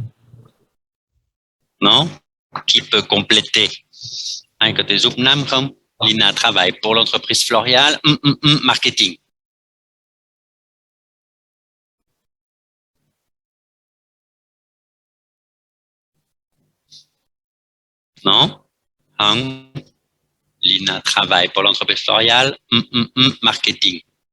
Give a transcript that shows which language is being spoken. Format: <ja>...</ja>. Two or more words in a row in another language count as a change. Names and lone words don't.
<fr>Non? Qui peut compléter?</fr> <vi>Ai có thể giúp Nam không?</vi> <fr>Lina travaille pour l'entreprise Florial, marketing. Non? Lina travaille pour l'entreprise Florial, marketing.</fr>